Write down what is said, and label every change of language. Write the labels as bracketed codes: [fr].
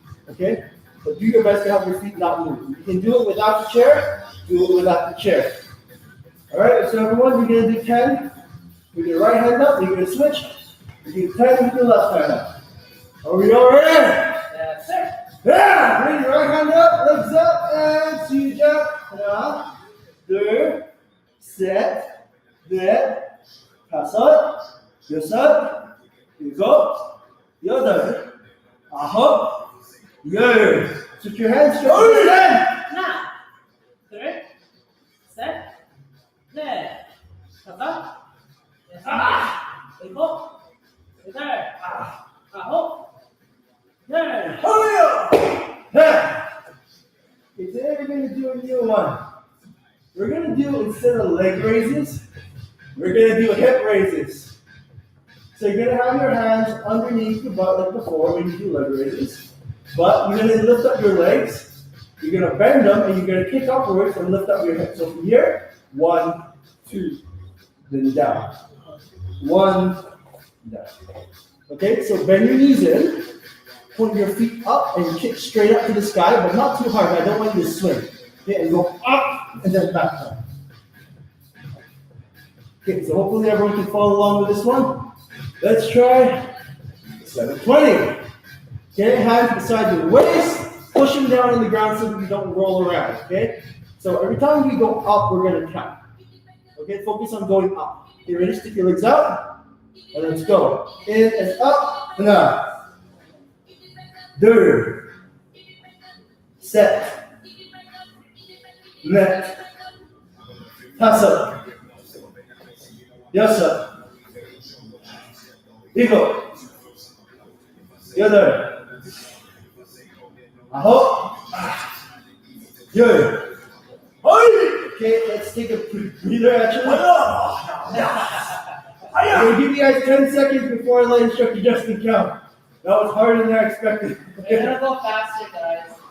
[en] Okay, but do your best to have your feet not move. You can do it without the chair, do it without the chair. All right, so everyone, we're going to do 10 with your right hand up, you're going to switch. You do 10 with your left hand up. Are we all ready? That's it. Yeah! Bring your right hand up, legs up, and 시작. [ko] 하나, 둘, 셋, 넷, 다섯, 여섯, 일곱, 여덟, 아홉, 열. [en] Put your hands straight. [ko] 하나, 둘, 셋, 넷, 다섯, 여섯, 일곱, 여덟, 아홉, 열. [en] Yeah. Okay, today we're going to do a new one. We're going to do, instead of leg raises, we're going to do hip raises. So you're going to have your hands underneath your butt like before when you do leg raises. But you're going to lift up your legs, you're going to bend them, and you're going to kick upwards and lift up your hips. So from here, 1, 2, then down. 1, down. Okay, so bend your knees in. Point your feet up and kick straight up to the sky, but not too hard. I don't want you to swing. Okay, and go up and then back down. Okay, so hopefully everyone can follow along with this one. Let's try 720. Okay, hands beside your waist, pushing down on the ground so that you don't roll around. Okay, so every time we go up, we're going to count. Okay, focus on going up. Okay, ready? Stick your legs out, and let's go. In and up, and up. [ko] 둘, 셋, 넷, 다섯, 여섯, 일곱, 여덟, 아홉, 열. [en] Okay, let's take a breather actually. I'm going to give you guys 10 seconds before I let Instructor Justin count. That was harder than I expected. We're gonna go faster, guys.